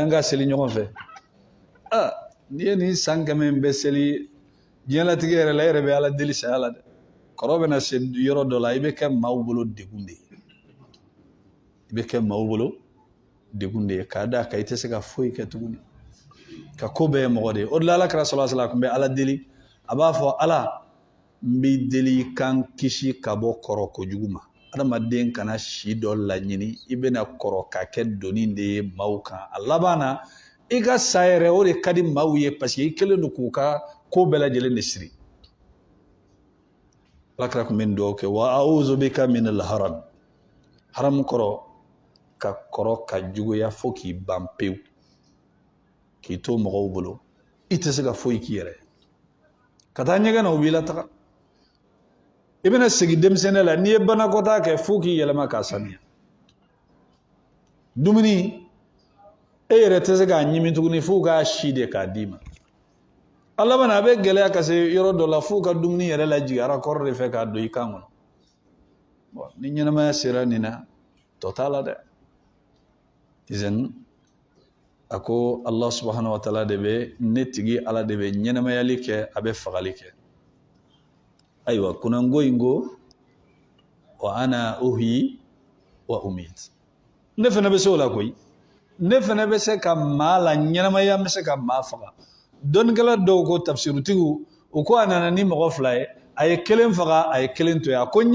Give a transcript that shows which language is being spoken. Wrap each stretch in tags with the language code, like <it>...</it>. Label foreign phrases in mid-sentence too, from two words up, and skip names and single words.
<bm>an ka seli ɲɔgɔn fɛ n'i ye nin san 100 bɛɛ seli diɲɛlatigɛ yɛrɛ la e yɛrɛ bɛ ala deli saya la dɛ kɔrɔ bɛ na se yɔrɔ dɔ la i bɛ kɛ maaw bolo degun de ye i bɛ kɛ maaw bolo degun de ye k'a d'a kan i tɛ se ka foyi kɛ tuguni ka ko bɛɛ ye mɔgɔ de ye o de la alakira</bm> <ar>صلى الله عليه وسلم</ar> <bm>tun bɛ ala deli a b'a fɔ ala n b'i deli kan kisi ka bɔ kɔrɔ kojugu ma adamaden kana si dɔ laɲini i bɛna kɔrɔ ka kɛ doni de ye maaw kan a laban na i ka sa yɛrɛ o de ka di maaw ye</bm> <fr>parce que</fr> <bm>i kɛlen don k'u ka ko bɛɛ lajɛlen de siri alakira tun bɛ dugawu kɛ</bm> <ar>وأعوذ بك من الهرم الهرم</ar> <bm>kɔrɔ ka kɔrɔ ka juguya fo k'i ban pewu k'i to mɔgɔw bolo i tɛ se ka foyi k'i yɛrɛ ka taa ɲɛgɛn na u b'i lataga i bɛna segin denmisɛnniya la n'i ye banakɔtaa kɛ fo k'i yɛlɛma k'a sanuya dumuni e yɛrɛ tɛ se k'a ɲimi tuguni fo k'a si de k'a d'i ma a laban a bɛ gɛlɛya ka se yɔrɔ dɔ la fo ka dumuni yɛrɛ lajigin arakɔrɔ de fɛ k'a don i kan kɔnɔ ni ɲɛnamaya sera nin na tɔ t'a la dɛ izan a ko</bm> <ar>الله سبحانه وتعالى</ar> <bm>de bɛ ne tigi ala de bɛ ɲɛnamayali kɛ a bɛ fagali kɛ ayiwa kunango in ko</bm> <ar>وأنا أحيي وأميت</ar> <bm>ne fana bɛ se o la koyi ne fana bɛ se ka maa la ɲɛnamaya bɛ se ka maa faga dɔnnikɛla dɔw ko tafsirutigiw u ko a nana ni mɔgɔ 2 ye a ye 1 faga a ye 1 to yen a ko n</bm>